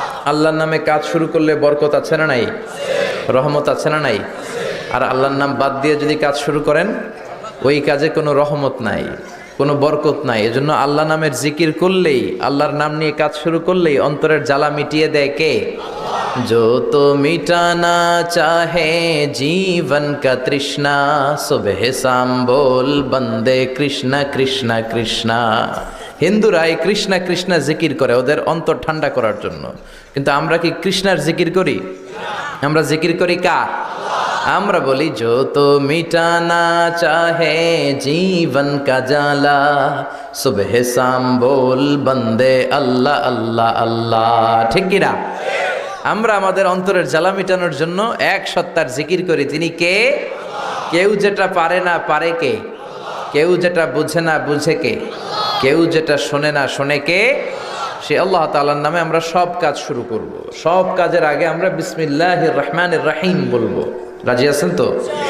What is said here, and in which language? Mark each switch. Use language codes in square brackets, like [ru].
[bn] আল্লাহর নামে কাজ শুরু করলে বরকত আছে না নাই? রহমত আছে না নাই? আর আল্লাহর নাম বাদ দিয়ে যদি কাজ শুরু করেন, ওই কাজে কোনো রহমত নাই, কোনো বরকত নাই। এজন্য আল্লাহ নামের জিকির করলেই, আল্লাহর নাম নিয়ে কাজ শুরু করলেই অন্তরের জ্বালা মিটিয়ে দেয় কে? [hi] जो तो मिटाना चाहे जीवन का तृष्णा, सुबह शाम बोल बंदे कृष्णा कृष्णा कृष्णा। [bn] হিন্দুরা এই কৃষ্ণা কৃষ্ণা জিকির করে ওদের অন্তর ঠান্ডা করার জন্য, কিন্তু আমরা কি কৃষ্ণার জিকির করি? আমরা জিকির করি কার? আমরা বলি [hi] जो तो मिटाना चाहे जीवन का जाला, सुबह शाम बोल बंदे अल्लाह अल्लाह अल्लाह। [bn] ঠিক কি না? আমরা আমাদের অন্তরের জ্বালা মিটানোর জন্য এক সত্তার জিকির করি। তিনি কে? কেউ যেটা পারে না পারে কে? কেউ যেটা বুঝে না বুঝে কে? কেউ যেটা শোনে না শোনে কে? সে আল্লাহ তাআলার নামে আমরা সব কাজ শুরু করব। সব কাজের আগে আমরা বিসমিল্লাহির রহমানির রহিম বলবো। রাজি আছেন তো?